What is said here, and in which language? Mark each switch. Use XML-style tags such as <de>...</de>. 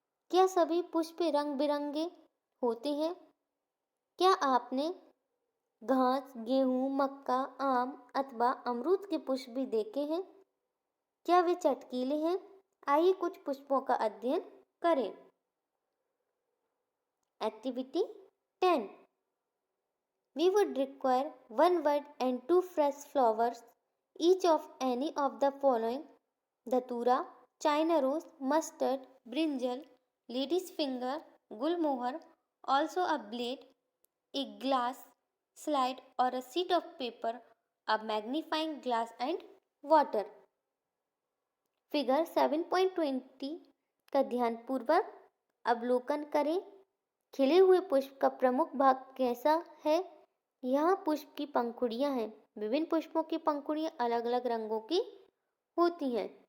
<hi>क्या सभी पुष्प रंग बिरंगे होते हैं? क्या आपने घास, गेहूं, मक्का, आम अथवा अमरूद के पुष्प भी देखे हैं? क्या वे चटकीले हैं? आइए कुछ पुष्पों का अध्ययन करें।</hi> <en>Activity 10. We would require 1 bud and 2 fresh flowers, each of any of the following: dhatura, china rose, mustard, brinjal, lady's finger, gulmohar. Also a blade, a glass slide or a sheet of paper, a magnifying glass and water.</en> <hi>Figure 7.20 का ध्यानपूर्वक अवलोकन करें। खिले हुए पुष्प का प्रमुख भाग कैसा है? यहाँ पुष्प की पंखुड़ियाँ हैं। विभिन्न पुष्पों की पंखुड़ियाँ अलग अलग रंगों की होती हैं।</hi>